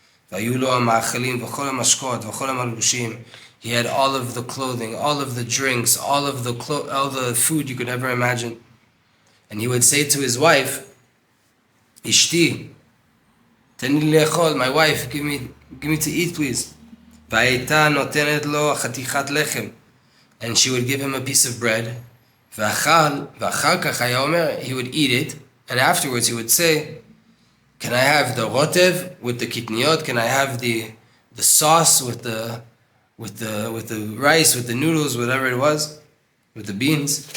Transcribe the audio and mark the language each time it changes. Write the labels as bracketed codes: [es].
[he] Vayu lo ha'ma'achelim v'chol ha'mashkot v'chol ha'malbushim. [en] He had all of the clothing, all of the drinks, all the food you could ever imagine. And he would say to his wife, [he] Ishti, tani lechol, [en] my wife, give me to eat, please. [he] והייתה נותנת לו חתיכת לחם. [en] And she would give him a piece of bread. [he] ואחר כך היה אומר, [en] he would eat it, and afterwards he would say, can I have the rotev with the kitniot? Can I have the sauce with the rice, with the noodles, whatever it was, with the beans?